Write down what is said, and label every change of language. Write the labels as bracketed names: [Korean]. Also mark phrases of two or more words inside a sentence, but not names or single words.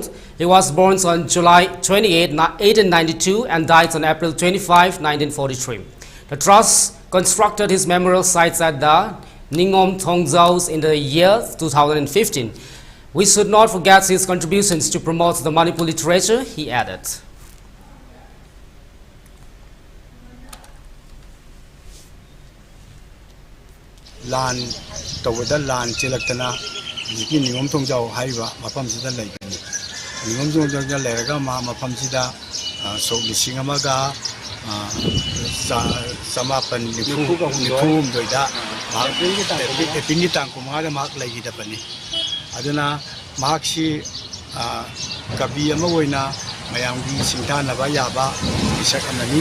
[English] He was born on July 28, 1892 and died on April 25, 1943. The Trust constructed his memorial sites at the Ningom Thongzaus in the year 2015. We should not forget his contributions to promote the Manipur literature, he added. [Manipuri] Lan tawada lan chilaktana Niki Ningom Thongzau haiba mapam sida laibani. Ningom Thongzau leraga mapam sida so lising amaga samapan nikum doida epini tangku mga mak lagi dapani. Aduna maksi kabi ama woina mayang di singtana ba yaba isak amani.